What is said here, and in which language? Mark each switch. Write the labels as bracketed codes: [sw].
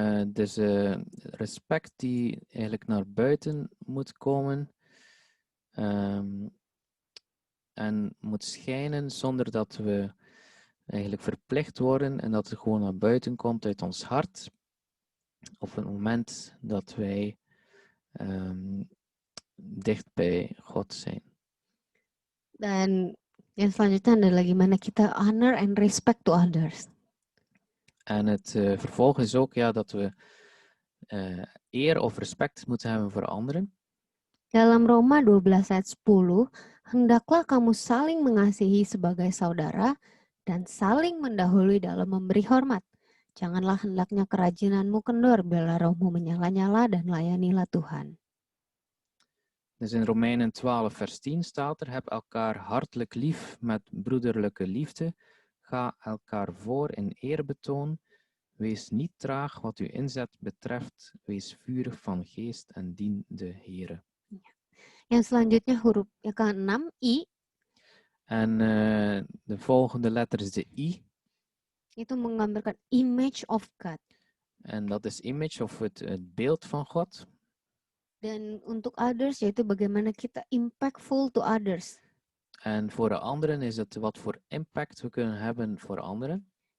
[nl] Dus respect die eigenlijk naar buiten moet komen en moet schijnen zonder dat we eigenlijk verplicht worden en dat het gewoon naar buiten komt uit ons hart op het moment dat wij dicht bij God zijn. [id] Dan yang selanjutnya adalah gimana kita [en] honor and respect to others. [nl] En het vervolg is ook dat we eer of respect moeten hebben voor anderen. [id] Dalam Roma 12 ayat 10, hendaklah kamu saling mengasihi sebagai saudara dan saling mendahului dalam memberi hormat. Janganlah hendaknya kerajinanmu kendor, biarlah rohmu menyala-nyala dan layanilah Tuhan. [nl] Dus in Romeinen 12 vers 10 staat er, heb elkaar hartelijk lief met broederlijke liefde. Ga elkaar voor in eerbetoon. Wees niet traag wat uw inzet betreft. Wees vurig van geest en dien de Heere. [id] Yang selanjutnya huruf yang ke-6, I. [nl] En de volgende letter is de I. [id] Itu menggambarkan [en] image of God. [nl] En dat is image of het beeld van God. [id] Dan untuk others yaitu bagaimana kita [en] impactful to others. [nl] En voor de anderen is het wat voor impact we kunnen hebben voor anderen.